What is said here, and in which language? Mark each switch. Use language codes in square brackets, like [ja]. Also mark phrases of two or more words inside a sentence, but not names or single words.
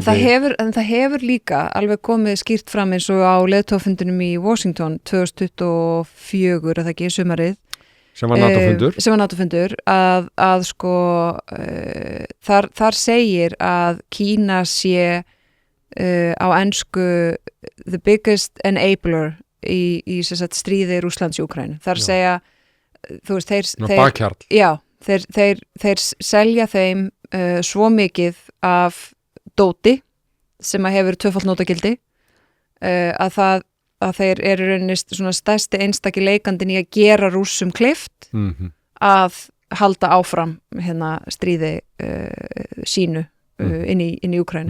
[is] það hefur líka alveg komið skýrt fram eins og á leiðtogafundinum í Washington 2024 er það ekki sumarið sem var NATO-fundur að sko þar segir að Kína sé á ensku [en] the biggest enabler [is] í stríði Rússlands í Úkraínu. Þar segja þú veist þeir selja þeim svo mikið af dóti sem að hefur tvöfalt nótagildi að þeir eru raunist svona stærsti einstaki leikandinn í að gera Rússum kleift að halda áfram hérna stríði sínu inn í Úkraínu.